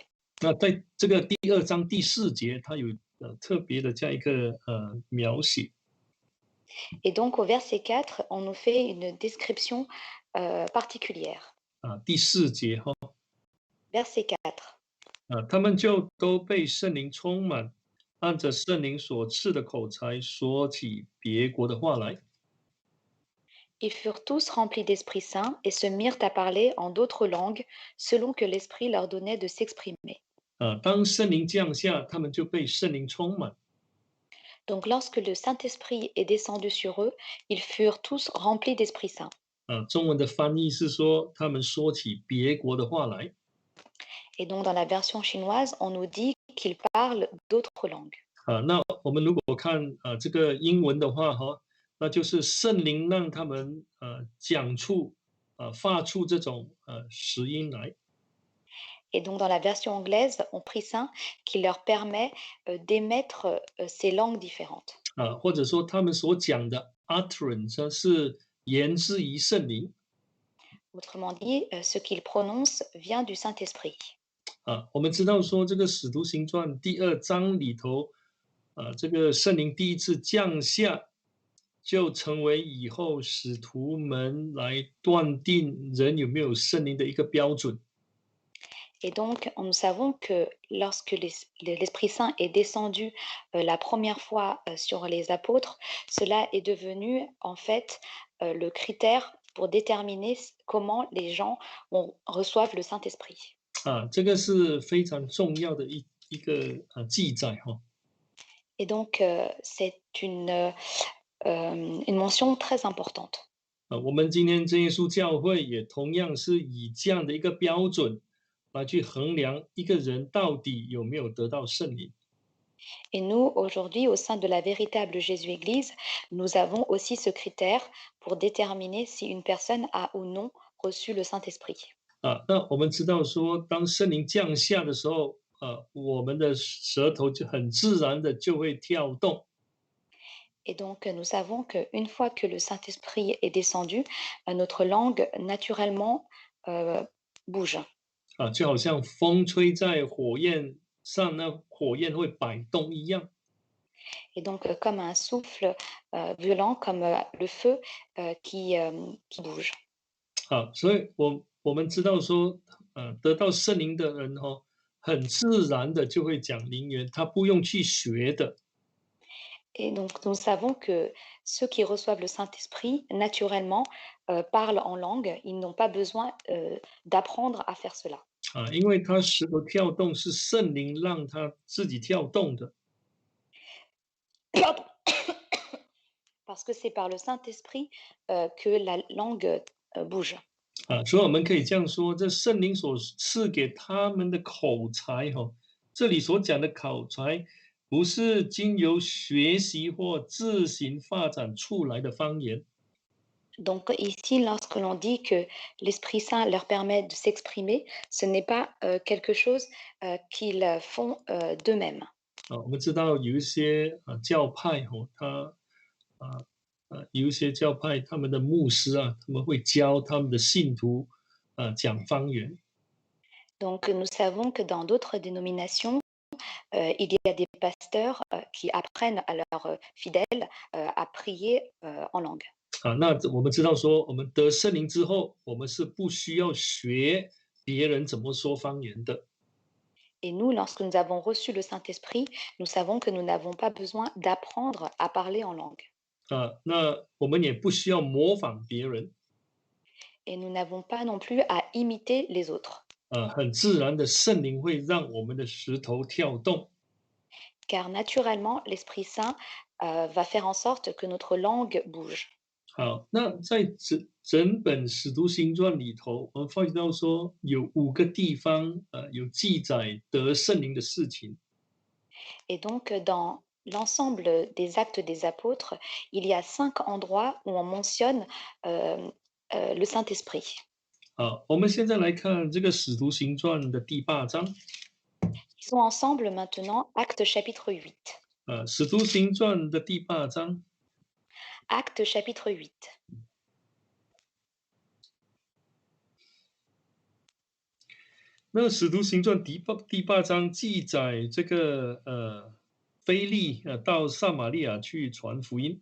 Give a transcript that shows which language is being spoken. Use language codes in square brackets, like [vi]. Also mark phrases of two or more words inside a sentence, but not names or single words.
[zh] 那在这个第2章第4节，它有特别的这样一个描写。 [fr] Et donc au verset 4, on nous fait une description particulière. [zh] 第4节哈， [fr] Verset 4. [zh] 他们就都被圣灵充满，按着圣灵所赐的口才说起别国的话来。 [fr] Ils furent tous remplis d'Esprit Saint et se mirent à parler en d'autres langues selon que l'Esprit leur donnait de s'exprimer. [zh] 当圣灵降下，他们就被圣灵充满。 [fr] Donc lorsque le Saint-Esprit est descendu sur eux, ils furent tous remplis d'Esprit Saint. [zh] 中文的翻译是说，他们说起别国的话来。 [fr] Et donc dans la version chinoise, on nous dit qu'ils parlent d'autres langues. [zh] 那我们如果看这个英文的话哈，那就是圣灵让他们讲出发出这种实音来。 [fr] Et donc dans la version anglaise, on prie Saint qui leur permet d'émettre ces langues différentes. [zh] 或者说他们所讲的 utterance 是源自于圣灵。 [fr] Autrement dit, ce qu'ils prononcent vient du Saint-Esprit. [zh] 我们知道说这个使徒行传第2章里头，这个圣灵第一次降下，就成为以后使徒们来断定人有没有圣灵的一个标准。 [fr] Et donc, nous savons que lorsque l'Esprit Saint est descendu la première fois sur les apôtres, cela est devenu en fait le critère pour déterminer comment les gens reçoivent le Saint-Esprit. [zh] 这个是非常重要的一个记载哈。 [fr] Et donc, c'est une mention très importante. [zh] 我们今天真耶稣教会也同样是以这样的一个标准来去衡量一个人到底有没有得到圣灵。 [fr] Et nous, aujourd'hui, au sein de la véritable Jésus-Église, nous avons aussi ce critère pour déterminer si une personne a ou non reçu le Saint-Esprit. [zh] 那我们知道说，当圣灵降下的时候，我们的舌头就很自然的就会跳动。 [fr] Et donc, nous savons qu'une fois que le Saint-Esprit est descendu, notre langue naturellement bouge. [zh] 就好像风吹在火焰上，那火焰会摆动一样。 [fr] Et donc, comme un souffle violent, comme le feu qui bouge. [zh] 所以我们知道说，得到圣灵的人很自然的就会讲灵言，他不用去学的。 [fr] Et donc, nous savons que ceux qui reçoivent le Saint-Esprit, naturellement, parlent en langue. Ils n'ont pas besoin d'apprendre à faire cela. [zh] 因为他舌头跳动是圣灵让他自己跳动的。 [fr] Pardon. Parce que c'est par le Saint-Esprit que la langue bouge. [zh] 所以我们可以这样说，这圣灵所赐给他们的口才这里所讲的口才，不是经由学习或自行发展出来的方言。 [fr] Donc ici, lorsque l'on dit que l'Esprit Saint leur permet de s'exprimer, ce n'est pas quelque chose qu'ils font d'eux-mêmes. [zh] 我们知道有一些教派有一些教派他们的牧师他们会教他们的信徒讲方言。 [fr] Donc nous savons que dans d'autres dénominations, il y a des pasteurs qui apprennent à leurs fidèles à prier en langue. [zh] 那我们知道说，我们得圣灵之后，我们是不需要学别人怎么说方言的。 [fr] Et nous, lorsque nous avons reçu le Saint-Esprit, nous savons que nous n'avons pas besoin d'apprendre à parler en langue. [zh] 那我们也不需要模仿别人。 [fr] Et nous n'avons pas non plus à imiter les autres. [zh] 很自然的圣灵会让我们的石头跳动。 [fr] car naturellement, l'Esprit Saint va faire en sorte que notre langue bouge. [zh] 好，那在整本《使徒行传》里头，我们发觉到说有5个地方，有记载得圣灵的事情。 [fr] Et donc, dans l'ensemble des actes des apôtres, il y a 5 endroits où on mentionne le Saint-Esprit. [zh] 好，我们现在来看这个《使徒行传》的第8章。 [fr] Ils sont ensemble maintenant, Acte chapitre 8. [zh] 《使徒行传》的第8章。 [fr] Acte chapitre 8. [zh] 那《使徒行传》第八章记载这个腓利到撒玛利亚去传福音。